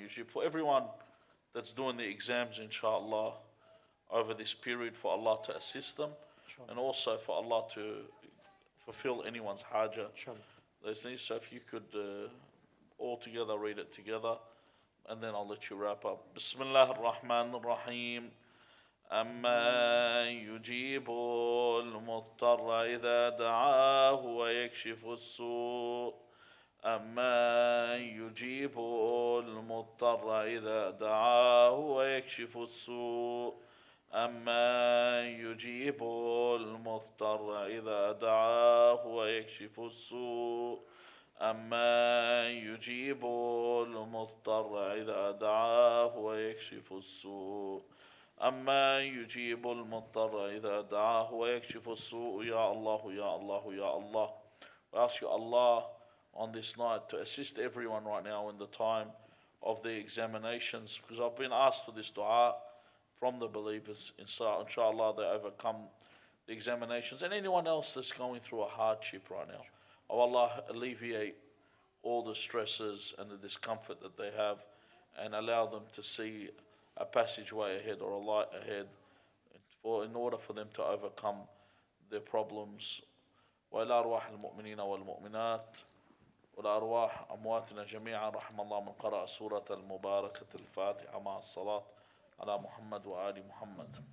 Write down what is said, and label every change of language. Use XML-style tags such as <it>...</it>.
<en>For everyone that's doing the exams, inshallah, over this period, for Allah to assist them, Sure. and also for Allah to fulfill anyone's haja. Sure. So if you could all together read it together, and then I'll let you wrap up.</en> <ar>Bismillah ar-Rahman ar-Rahim. أما يجيب المضطر إذا دعاه ويكشف السوء أما يجيب المضطر إذا دعاه ويكشف السوء أما يجيب المضطر إذا دعاه ويكشف السوء أما يجيب المضطر إذا دعاه ويكشف السوء أما يجيب المضطر إذا دعاه ويكشف السوء يا الله يا الله يا Allah.</ar> <en>We ask you, Allah, on this night to assist everyone right now in the time of the examinations, because I've been asked for this dua from the believers. Inshallah, they overcome the examinations, and anyone else that's going through a hardship right now. Oh Allah, alleviate all the stresses and the discomfort that they have, and allow them to see a passageway ahead or a light ahead, in order for them to overcome their problems.</en> <ar>وإلى أرواح المؤمنين والمؤمنات والأرواح أمواتنا جميعا رحم الله من قرأ سورة المباركة الفاتحة مع الصلاة على محمد وآل محمد.</ar>